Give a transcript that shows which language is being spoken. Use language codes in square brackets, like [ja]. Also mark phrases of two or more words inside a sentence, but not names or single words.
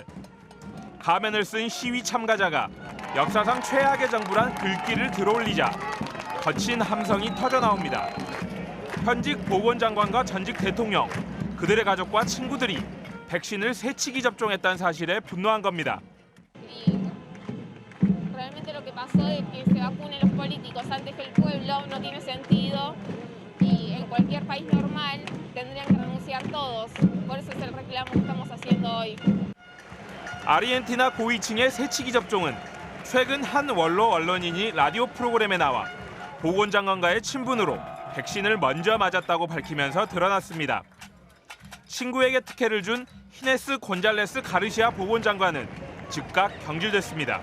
[ko] 가면을 쓴 시위 참가자가 역사상 최악의 정부란 글귀를 들어올리자 거친 함성이 터져나옵니다. 현직 보건장관과 전직 대통령, 그들의 가족과 친구들이 백신을 새치기 접종했다는 사실에 분노한 겁니다. [es] Realmente lo que pasó es que se vacunen los políticos antes que el pueblo no tiene sentido y en cualquier país normal tendrían que renunciar todos. Por eso es el reclamo que estamos haciendo hoy. [ko] 아르헨티나 고위층의 새치기 접종은 최근 한 원로 언론인이 라디오 프로그램에 나와 보건장관과의 친분으로 백신을 먼저 맞았다고 밝히면서 드러났습니다. 친구에게 특혜를 준 히네스 곤잘레스 가르시아 보건장관은 즉각 경질됐습니다.